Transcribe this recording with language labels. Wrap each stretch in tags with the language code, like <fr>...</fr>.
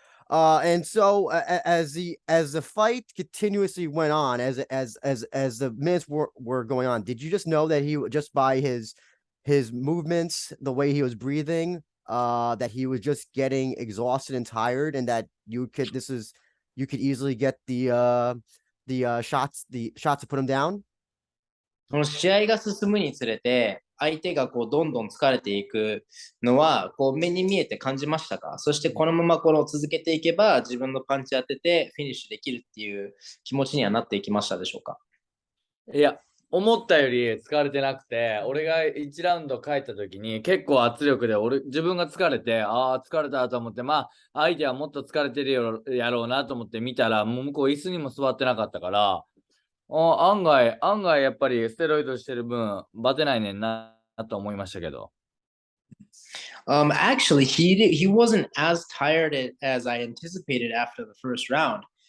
<en>And so as the fight continuously went on, as the minutes were going on, did you just know that he just by his movements, the way he was breathing, that he was just getting exhausted and tired, and that you could easily get the shots to put him down?</en> <ja>この試合が進むにつれて、相手がこうどんどん疲れていくのはこう目に見えて感じましたか？そしてこのままこの続けていけば自分のパンチ当ててフィニッシュできるっていう気持ちにはなっていきましたでしょうか？いや、思ったより疲れてなくて、俺が1ラウンド帰った時に結構圧力で自分が疲れて、疲れたと思って、相手はもっと疲れてるやろうなと思って見たら、もう向こう椅子にも座ってなかったから、案外やっぱりステロイドしてる分バテないねんなと思いましたけど。</ja> <en>Actually, he wasn't as tired as I anticipated after the first round.</en>